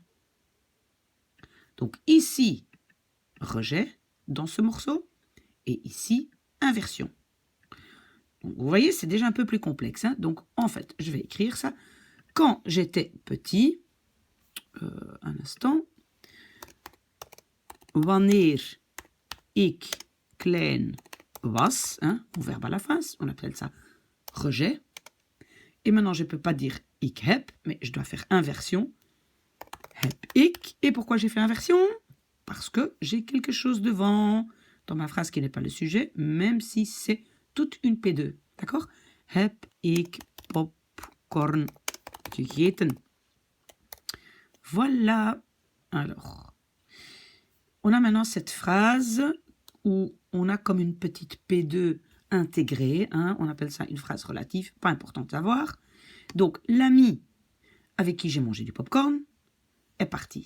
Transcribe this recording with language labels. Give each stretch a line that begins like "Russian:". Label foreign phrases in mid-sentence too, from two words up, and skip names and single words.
French: Donc ici, rejet dans ce morceau, et ici, inversion. Donc, vous voyez, c'est déjà un peu plus complexe. Hein. Donc en fait, je vais écrire ça. Quand j'étais petit, un instant,
Dutch: wanneer ik klein was,
French: hein, mon verbe à la fin, on appelle ça rejet. Et maintenant, je ne peux pas dire
Dutch: ik heb,
French: mais je dois faire inversion.
Dutch: Heb ik.
French: Et pourquoi j'ai fait inversion? Parce que j'ai quelque chose devant dans ma phrase qui n'est pas le sujet, même si c'est toute une P2. D'accord?
Dutch: Heb ik popcorn gegeten.
French: Voilà. Alors, on a maintenant cette phrase où on a comme une petite P2 intégrée. Hein, on appelle ça une phrase relative, pas importante à voir. Donc, l'ami avec qui j'ai mangé du popcorn est parti.